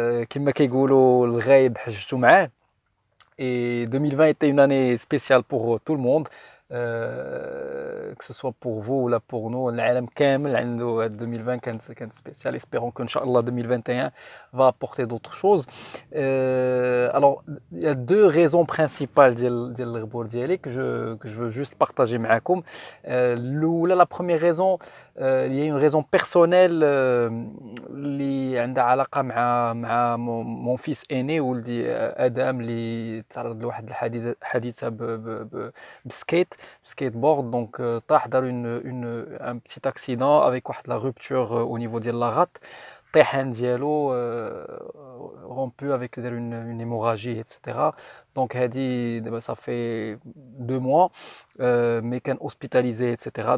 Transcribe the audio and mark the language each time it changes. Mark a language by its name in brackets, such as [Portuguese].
[Arabic] كما كيقولوا الغايب حجتو معاه. [French] Et 2020 était une année spéciale pour tout le monde, que ce soit pour vous ou là pour nous. [Arabic] العالم كامل عنده 2020 كانت spéciale. [French] Espérons que Inch'Allah 2021 va apporter d'autres choses. Alors, il y a deux raisons principales [Arabic] ديال الغبور ديالي [French] que je veux juste partager [Arabic] معاكم. الأولى, [French] la première raison, il y a une raison personnelle [Arabic] اللي عندها علاقة مع [French] mon fils aîné [Arabic] ولدي آدم اللي تعرض لواحد الحادثة بسكيت بورد. دونك طاح دار [French] un petit accident avec [Arabic] واحد [French] la rupture au niveau [Arabic] ديال لاغات. الطيحان ديالو [French] rompu avec une hémorragie etc. Donc [Arabic] هذه دابا [French] ça fait 2 mois, mais [Arabic] كان [French] hospitalisé etc.